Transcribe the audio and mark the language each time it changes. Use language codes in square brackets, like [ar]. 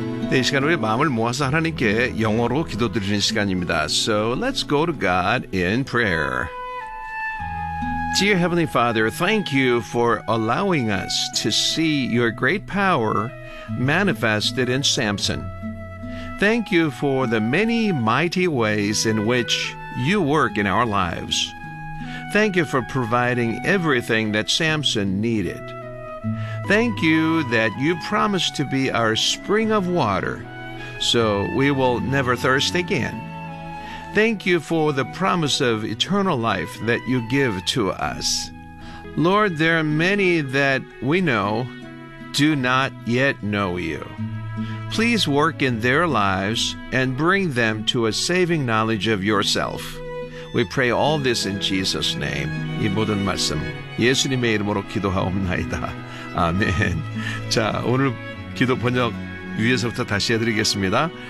[ko] 네, 이 시간 우리 마음을 모아서 하나님께 영어로 기도드리는 시간입니다. [en] So let's go to God in prayer. Dear Heavenly Father, thank you for allowing us to see your great power manifested in Samson. Thank you for the many mighty ways in which you work in our lives. Thank you for providing everything that Samson needed. Thank you that you promised to be our spring of water, so we will never thirst again. Thank you for the promise of eternal life that you give to us. Lord, there are many that we know do not yet know you. Please work in their lives and bring them to a saving knowledge of yourself. We pray all this in Jesus' name. [ko] 이 모든 말씀 예수님의 이름으로 기도하옵나이다. 아멘. 자, 오늘 기도 번역 위에서부터 다시 해드리겠습니다.